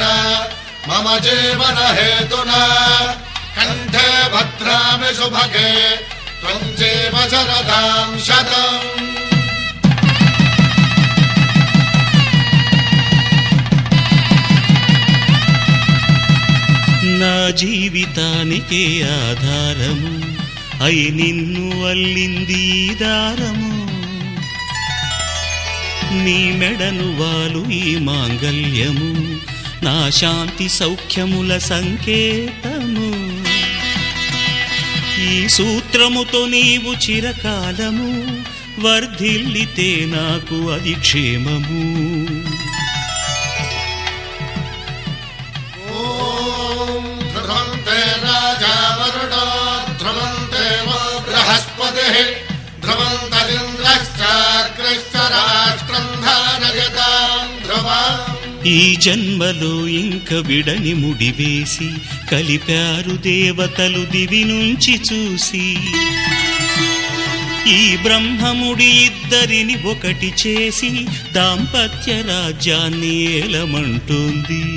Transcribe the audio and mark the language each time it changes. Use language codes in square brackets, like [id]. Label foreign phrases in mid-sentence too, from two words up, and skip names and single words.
[sa] मम जीवनहेतुना कण्ठे भद्रामि सुभगे त्वं जीव शरदां शतम् [te] నా జీవితానికే ఆధారము అయి నిన్ను అల్లింది ఈ దారము నీ మెడను వాలు ఈ మాంగల్యము నా శాంతి సౌఖ్యముల సంకేతము ఈ సూత్రముతో నీవు చిరకాలము వర్ధిల్లితే నాకు అది క్షేమము [sa] ॐ ध्रुवन्ते राजा वरुणो ध्रुवन्ते वो बृहस्पतिः ध्रुवन्तरिन्द्रश्चाग्रश्च राष्ट्रं धारयतां ध्रुवम् [te] ఈ జన్మలో ఇంక విడని ముడివేసి కలిపారు దేవతలు దివి నుంచి చూసి ఈ బ్రహ్మముడి ఇద్దరిని ఒకటి చేసి దాంపత్య రాజ్యాన్ని ఏలమంటోంది